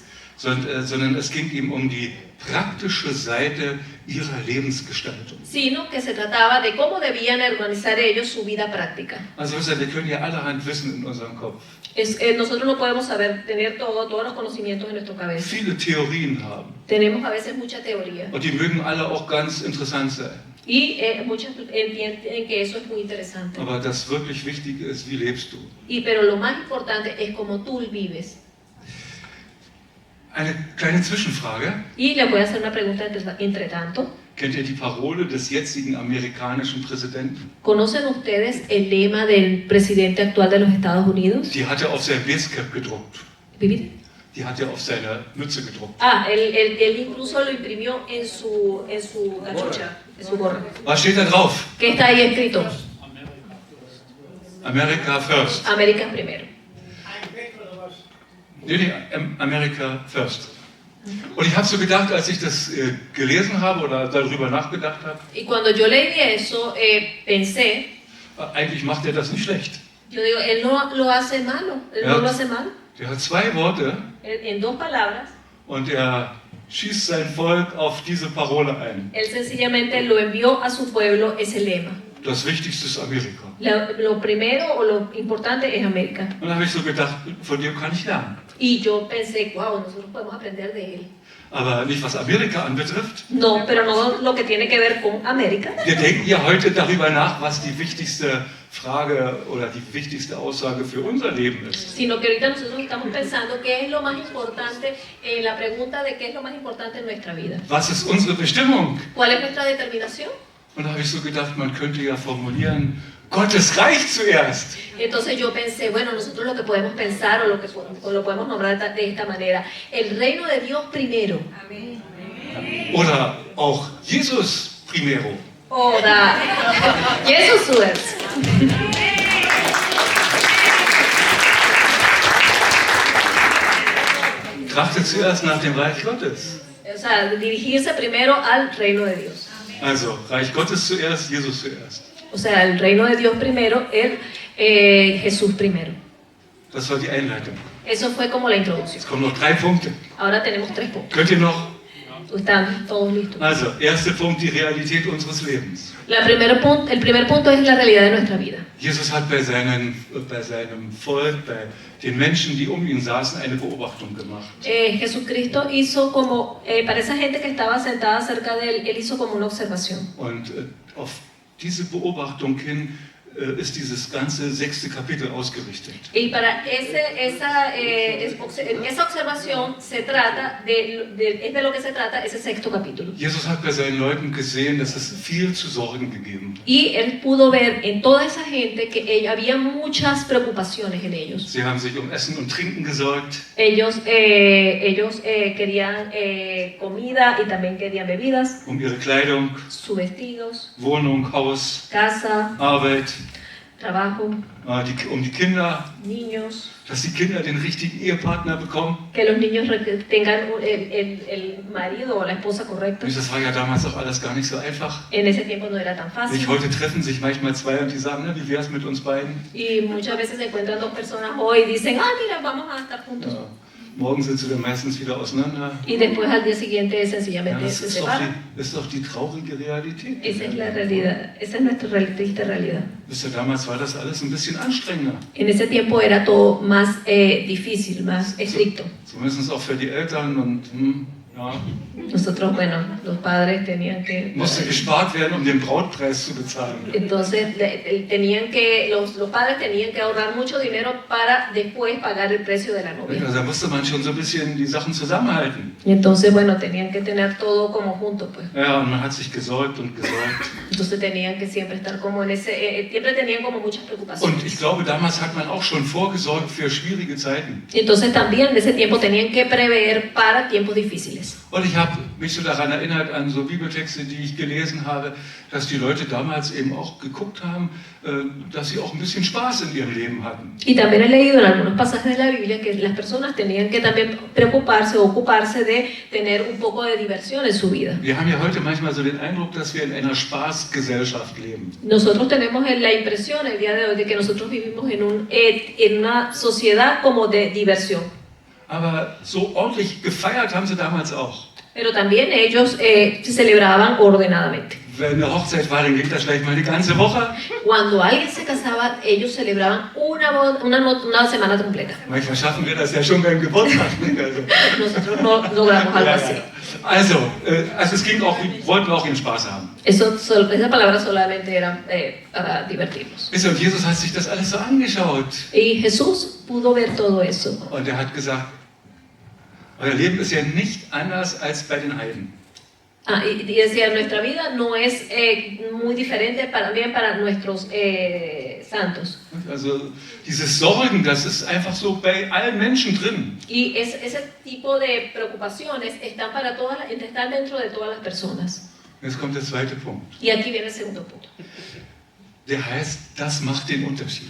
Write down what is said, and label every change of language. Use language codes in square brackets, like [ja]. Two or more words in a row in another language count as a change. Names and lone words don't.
[de] sondern es ging ihm um die praktische Seite ihrer Lebensgestaltung. [es] sino que se trataba de cómo debían organizar ellos su vida práctica. [de] Also wir können ja allerhand Wissen in unserem Kopf, [es] Nosotros no podemos tener todos los conocimientos en nuestra cabeza. [de] viele Theorien haben [es] Tenemos a veces mucha teoría [de] und die mögen alle auch ganz interessant sein. [es] y muchos entienden que eso es muy interesante. [de] Aber das wirklich Wichtige ist, wie lebst du? [es] Pero lo más importante es cómo tú vives. [de] Eine kleine Zwischenfrage. [es] Y le voy a hacer una pregunta entre tanto. [de] Kennt ihr die Parole des jetzigen amerikanischen Präsidenten? [es] ¿Conocen ustedes el lema del presidente actual de los Estados Unidos? [de] Die hat er auf sein Basecap gedruckt. [es] ¿Vivir? [de] Die hat er auf seine Mütze gedruckt. [es] Él incluso lo imprimió en su cachucha, en su gorra. [de] Was steht da drauf? [es] ¿Qué está ahí escrito? [en] America first. [es] América primero. [en] Nee, America first. [de] Und ich habe so gedacht, als ich das gelesen habe oder darüber nachgedacht habe, [es] Y cuando yo leí eso, pensé, [de] eigentlich macht er das nicht schlecht. [es] yo digo, él no lo hace malo, no lo hace mal. [de] Der hat zwei Worte [es] En dos palabras, [de] und er schießt sein Volk auf diese Parole ein. [es] él sencillamente lo envió a su pueblo ese lema. [de] das Wichtigste ist Amerika. [es] Lo primero o lo importante es América. [de] Und da habe ich so gedacht, von dem kann ich lernen. [es] Y yo pensé, wow, nosotros podemos aprender de él. [de] Aber nicht was Amerika anbetrifft. [es] No, pero no lo que tiene que ver con América. [de] Wir denken ja heute darüber nach, was die wichtigste Frage oder die wichtigste Aussage für unser Leben ist. [es] Sino que ahorita nosotros estamos pensando qué es lo más importante, en la pregunta de qué es lo más importante en nuestra vida. [de] Was ist unsere Bestimmung? [es] ¿Cuál es nuestra determinación? [de] Und da habe ich so gedacht, man könnte ja formulieren, Gottes Reich zuerst. [es] Entonces yo pensé, bueno, nosotros lo que podemos pensar o lo podemos nombrar de esta manera, el reino de Dios primero. [de] Oder auch Jesus primero. Oder Jesus zuerst. Trachtet zuerst nach dem Reich Gottes. [es] O sea, dirigirse primero al reino de Dios. [de] Also, Reich Gottes zuerst, Jesus zuerst. [es] O sea, el reino de Dios primero, Jesús primero. [de] Das war die Einleitung. [es] Eso fue como la introducción. [de] Jetzt kommen noch 3 Punkte. [es] Ahora tenemos 3 puntos. [de] Könnt ihr noch? [es] Están todos listos. [de] Also, erster Punkt, die Realität unseres Lebens. [es] El primer punto es la realidad de nuestra vida. [de] Jesus hat bei seinem Volk, bei den Menschen, die um ihn saßen, eine Beobachtung gemacht. [es] Jesucristo hizo como, para esa gente que estaba sentada cerca de él, él hizo como una observación. [de] Und auf diese Beobachtung hin ist dieses ganze 6. Kapitel ausgerichtet. [es] Y para esa observación se trata es de lo que se trata ese 6. capítulo. [de] Jesus hat bei seinen Leuten gesehen, dass es viel zu sorgen gegeben hat. [es] Y él pudo ver en toda esa gente que había muchas preocupaciones en ellos. [de] Sie haben sich um Essen und Trinken gesorgt. [es] Ellos querían comida y también querían bebidas, [de] Um ihre Kleidung, [es] sus vestidos, [de] Wohnung, Haus, [es] casa, [de] Arbeit, [es] trabajo, [de] um die Kinder, [es] niños, [de] dass die Kinder den richtigen Ehepartner bekommen. [es] que los niños tengan el marido o la esposa correcta. [de] Das war ja damals auch alles gar nicht so einfach. [es] En ese tiempo no era tan fácil. [de] Heute treffen sich manchmal 2 und die sagen, na, wie wär's mit uns beiden? [es] Y muchas veces se encuentran 2 personas hoy y dicen, mira, vamos a estar juntos. [de] Ja. Morgen sind sie dann meistens wieder auseinander. [es] Y después al día siguiente [de] Ja, [es] sencillamente [de] das [es] se [de] ist doch, [es] separan. [de] das ist doch die traurige Realität. [es] Esa es la realidad, esa es nuestra triste realidad. [de] Wisst ihr, damals war das alles ein bisschen anstrengender. [es] En ese tiempo era todo más difícil, más estricto. [de] Zumindest auch für die Eltern und ja, [es] Nosotros, bueno, los padres tenían que... [de] musste gespart werden, um den Brautpreis zu bezahlen. [es] Entonces los padres tenían que ahorrar mucho dinero para después pagar el precio de la novia. [de] Also da musste man schon so ein bisschen die Sachen zusammenhalten. [es] Y entonces, bueno, tenían que tener todo como junto, pues. [de] Ja, und man hat sich gesorgt und gesorgt. [es] Entonces tenían que siempre estar como en siempre tenían como muchas preocupaciones. [de] Und ich glaube, damals hat man auch schon vorgesorgt für schwierige Zeiten. [es] Y entonces también en ese tiempo tenían que prever para tiempos difíciles. [de] Und ich habe mich so daran erinnert, an so Bibeltexte, die ich gelesen habe, dass die Leute damals eben auch geguckt haben, dass sie auch ein bisschen Spaß in ihrem Leben hatten. [es] Y también he leído en algunos pasajes de la Biblia que las personas tenían que también preocuparse o ocuparse de tener un poco de diversión en su vida. [de] Wir haben ja heute manchmal so den Eindruck, dass wir in einer Spaßgesellschaft leben. [es] Nosotros tenemos la impresión el día de hoy de que nosotros vivimos en una sociedad como de diversión. [de] Aber so ordentlich gefeiert haben sie damals auch. [es] Pero también ellos se celebraban ordenadamente. [de] Wenn eine Hochzeit war, dann ging das vielleicht mal die ganze Woche. [es] Cuando alguien se casaba, ellos celebraban una semana completa. [de] Manchmal schaffen wir das ja schon beim Geburtstag. Also, [es] Nosotros no logramos algo así. [de] Also es ging auch, wir wollten auch ihren Spaß haben. [es] Esa palabra solamente era para divertirnos. [de] Und Jesus hat sich das alles so angeschaut. [es] Y Jesús pudo ver todo eso. [de] Und er hat gesagt, euer Leben ist ja nicht anders als bei den Heiden. [es] Y decía, nuestra vida no es muy diferente también para nuestros santos. [de] Also dieses Sorgen, das ist einfach so bei allen Menschen drin. [es] Y ese tipo de preocupaciones están dentro de todas las personas. [de] Jetzt kommt der zweite Punkt. [es] Y aquí viene el segundo punto. [de] Der heißt, das macht den Unterschied.